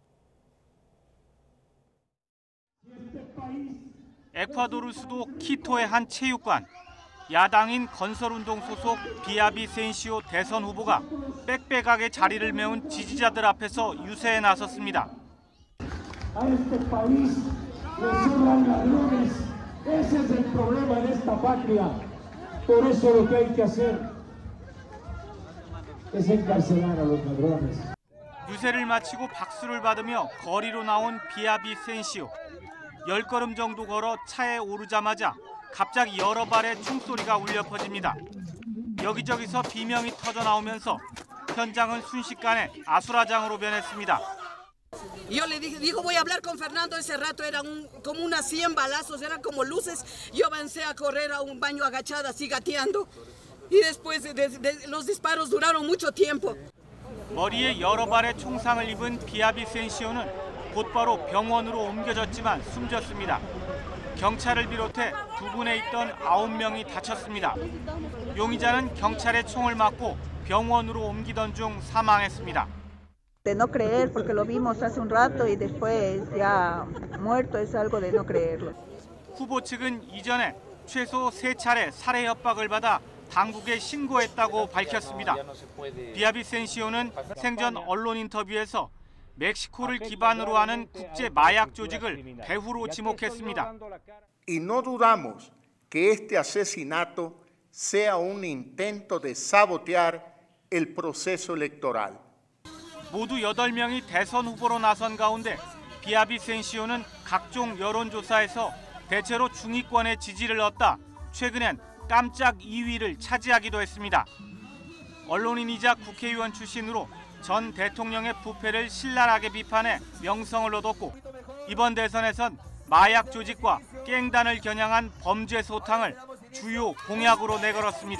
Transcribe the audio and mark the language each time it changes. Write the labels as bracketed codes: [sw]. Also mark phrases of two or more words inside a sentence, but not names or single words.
[ko] 에콰도르 수도 키토의 한 체육관. 야당인 건설운동 소속 비아비센시오 대선 후보가 빽빽하게 자리를 메운 지지자들 앞에서 유세에 나섰습니다. [es] A este país le sobran ladrones. Ese es el problema de esta patria. Por eso lo que hay que hacer es encarcelar a los ladrones. [ko] 유세를 마치고 박수를 받으며 거리로 나온 비아비센시오. 10걸음 정도 걸어 차에 오르자마자 갑자기 여러 발의 총소리가 울려 퍼집니다. 여기저기서 비명이 터져 나오면서 현장은 순식간에 아수라장으로 변했습니다. [es] Yo le dije, dijo voy a hablar con Fernando ese rato, era como unas 100 balazos, eran como luces. Yo avancé a correr a un baño agachada, así gateando. Y después los disparos duraron mucho tiempo. [ko] 머리에 여러 발의 총상을 입은 비아비센시오는 곧바로 병원으로 옮겨졌지만 숨졌습니다. 경찰을 비롯해 부근에 있던 9명이 다쳤습니다. 용의자는 경찰의 총을 맞고 병원으로 옮기던 중 사망했습니다. [es] De no creer porque lo vimos hace un rato y después ya muerto es algo de no creerlo. [ko] 후보 측은 이전에 최소 3차례 살해 협박을 받아 당국에 신고했다고 밝혔습니다. 비아비센시오는 생전 언론 인터뷰에서 멕시코를 기반으로 하는 국제 마약 조직을 배후로 지목했습니다. [es] Y no dudamos que este asesinato sea un intento de sabotear el proceso electoral. [ko] 모두 8명이 대선 후보로 나선 가운데 비아비센시오는 각종 여론조사에서 대체로 중위권의 지지를 얻다 최근엔 깜짝 2위를 차지하기도 했습니다. 언론인이자 국회의원 출신으로 전 대통령의 부패를 신랄하게 비판해 명성을 얻었고 이번 대선에선 마약 조직과 깽단을 겨냥한 범죄 소탕을 주요 공약으로 내걸었습니다.